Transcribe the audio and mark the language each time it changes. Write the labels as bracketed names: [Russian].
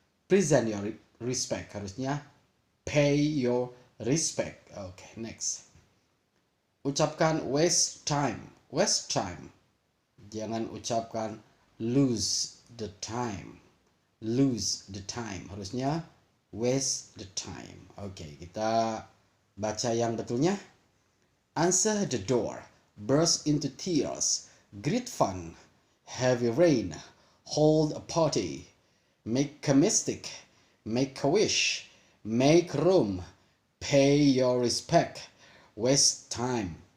[English] Present your respect, [Indonesian] harusnya [English] pay your respect. Next, [Indonesian] ucapkan [English] waste time. Waste time. [Indonesian] Jangan ucapkan [English] lose the time. Lose the time, [Indonesian] harusnya [English] waste the time. [Indonesian] Kita baca yang betulnya. [English] Answer the door, burst into tears, great fun, heavy rain, hold a party, make a mistake, make a wish, make room, pay your respect, waste time.